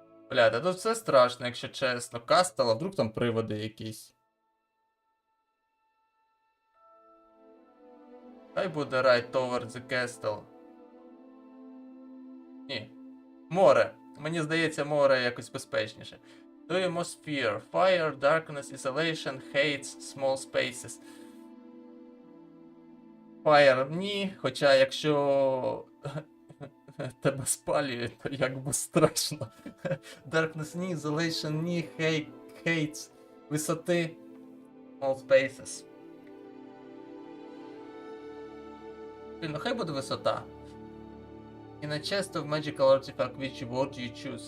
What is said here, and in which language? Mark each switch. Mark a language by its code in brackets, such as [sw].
[uk] Бля, та тут все страшно, якщо чесно. Кастел, а вдруг там приводи якісь. Хай буде [en] right towards the castle. [uk] Ні. Море. Мені здається, море якось безпечніше. [en] Do you most fear? Fire, darkness, isolation, hates, small spaces. Fire [uk] ні, хоча якщо тебе спалюють, то як би страшно. [en] Darkness [uk] ні, [en] isolation ні, hates, [uk] висоти, [en] small spaces. [uk] Ну хай буде висота. [en] In a chest of magical artifact, which word you choose?